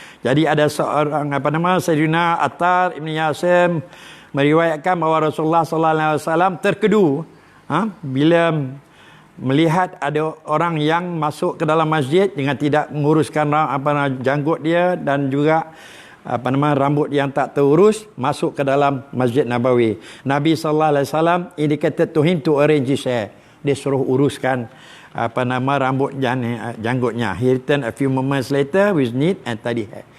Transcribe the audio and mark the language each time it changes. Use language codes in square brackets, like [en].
[ms] Jadi ada seorang Sayyidina Attar ibn Yasir meriwayatkan bahawa Rasulullah sallallahu alaihi wasallam terkedu bila melihat ada orang yang masuk ke dalam masjid dengan tidak menguruskan janggut dia dan juga rambut yang tak terurus, masuk ke dalam Masjid Nabawi. [en] Nabi sallallahu alaihi wasallam indicated to him to arrange his hair. [ms] Dia suruh uruskan rambut janggutnya. [en] He returned a few moments later with neat and tidy hair.